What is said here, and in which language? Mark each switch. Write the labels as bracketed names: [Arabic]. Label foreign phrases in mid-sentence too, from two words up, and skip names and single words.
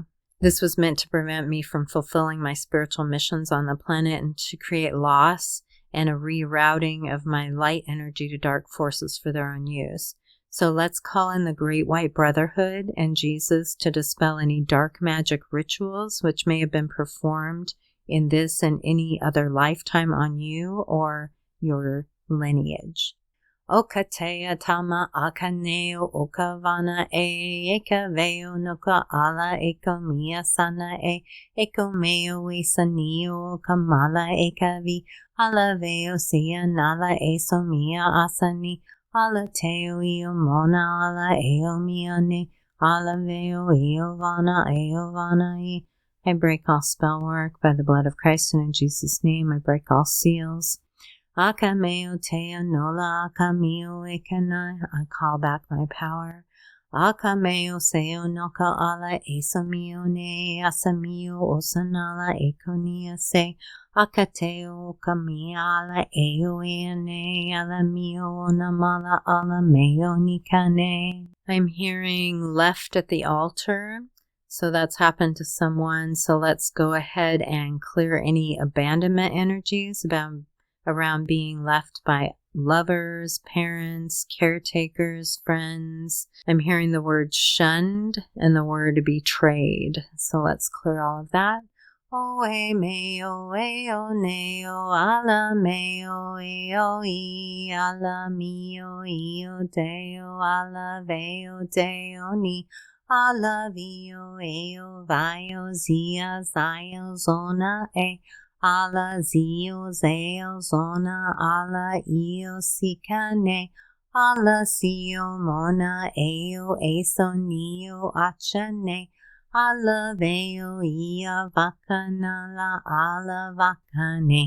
[English] This was meant to prevent me from fulfilling my spiritual missions on the planet and to create loss and a rerouting of my light energy to dark forces for their own use. So let's call in the Great White Brotherhood and Jesus to dispel any dark magic rituals which may have been performed in this and any other lifetime on you or your lineage. Okatea tama akaneo okavana e ekaveo noka ala eko mia sana e eko meo e sanio kamala ekavi ala veo sia nala e so mia asani ala teo io mona ala eo mia ne ala veo io vana e. I break all spell work by the blood of Christ, and in Jesus' name I break all seals. Akameo tea nola akamio ekana. I call back my power. Akameo seo noka ala esomio ne asamio osanala ekonia se akateo kamia ala eo ene ala mio onamala ala meo nikane. I'm hearing left at the altar. So that's happened to someone. So let's go ahead and clear any abandonment energies around being left by lovers, parents, caretakers, friends. I'm hearing the word shunned and the word betrayed. So let's clear all of that. Oe meo eo neo ala meo eo I ala mio io deo ala veo deo ni ala vio eo vio zia zio zona e ala zio zeo zona ala io sikane ala sio mona eo eso nio achane ala veo ia vakanala ala vakane.